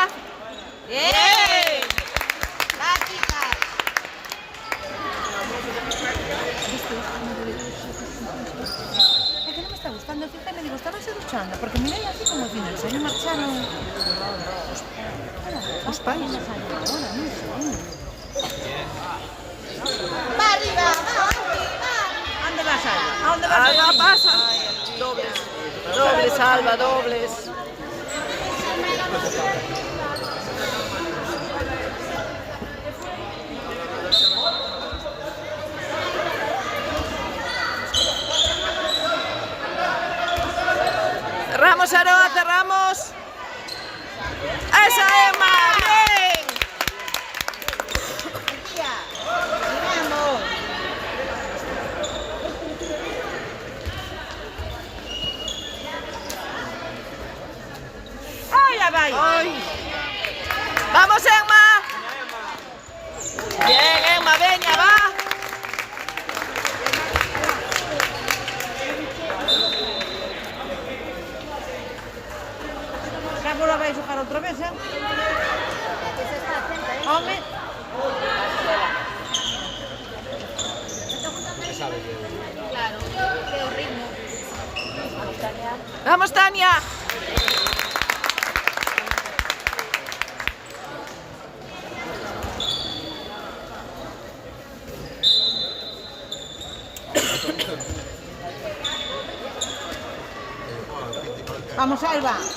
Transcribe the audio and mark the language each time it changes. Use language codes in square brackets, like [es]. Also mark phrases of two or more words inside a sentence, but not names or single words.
[es] Bien. Va, chica. [gl] É que non me está gustando, fíjame, digo, estábase duchando, porque mirei así como dicindo, se non marcharon os pais. [es] Va arriba, va, va. [gl] Onde vas, Alba? A onde vas? Alba, pasa. [es] Dobles. Dobles, Alba, dobles. Cerramos, Aroa, cerramos. ¡Esa, Emma! ¡Bien! Tía. Vamos. [gl] Ai, la vai. [es] ¡Ay! ¡Vamos, Emma! Bien, Emma, [gl] veña, va. Agora vai xogar outra vez, Home. Claro, que o ritmo. [es] ¡Vamos, Tania! Vamos, Alba.